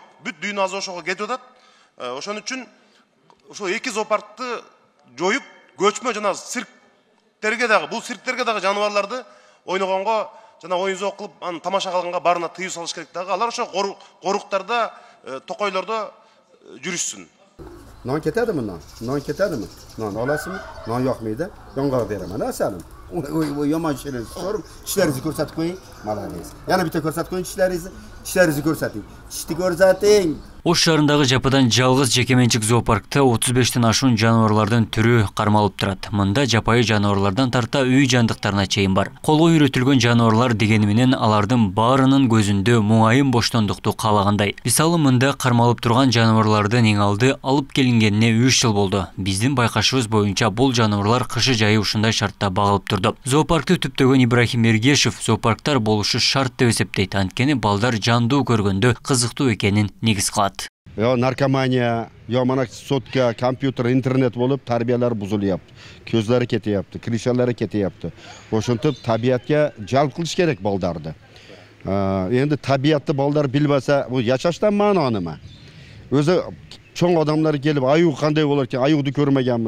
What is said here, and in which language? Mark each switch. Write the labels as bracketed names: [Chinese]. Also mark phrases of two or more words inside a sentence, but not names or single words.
[Kyrgyz] Бүт дүйнө азыр ошого кетип атат. Ошон үчүн ошо эки зоопаркты жоюп, көчмө жана цирктерге дагы, бул цирктерге дагы жаныбарларды ойногонго жана оюн зоок кылып, аны тамаша кылганга барына тыюу салыш керек дагы. Алар ошо коруктарда, токойлордо жүрүшсүн. [Uzbek] Non ketadimi non? Non ketadimi? Non olasizmi? Non yoqmaydi. Yong'oq beraman, asalim. Yomon ishlarni so'rib, ishlaringizni ko'rsatib qo'ying. Молодец. Yana bitta ko'rsatib qo'ying ishlaringizni ko'rsating. Ishni ko'rsating. [Kyrgyz] Ош шаарындагы жападан жалгыз жекеменчик зоопаркта 35тен ашуун жаныбарлардын түрү кармалып турат. Мында жапайы жаныбарлардан тарта үй жандыктарына чейин бар. Колго үйрөтүлгөн жаныбарлар дегени менен алардын баарынын көзүндө муңайым боштондукту каалагандай. Мисалы мында кармалып турган жаныбарлардын эң алды алып келингенине 3 жыл болду. Биздин байкашыбыз боюнча бул жаныбарлар кышы жайы ушундай шартта багылып турду. Зоопаркты түптөгөн Ибрахим Эргешев зоопарктар болушу шарт деп эсептейт. Анткени балдар жандуу көргөндө кызыктуу экенин негиз кылат. [Uzbek] Narkomaniya, mana sotka, kompyuter, internet bo'lib tarbiyalar buzilyapti. Ko'zlari ketyapti, krishalari ketyapti. O'shintib tabiatga jalb qilish kerak baldarni. Endi tabiatni baldar bilmasa, bu yashashdan ma'no nima? O'zi cho'ng odamlar kelib, ayuq qanday bo'lar ekan, ayuqni ko'rmaganmiz.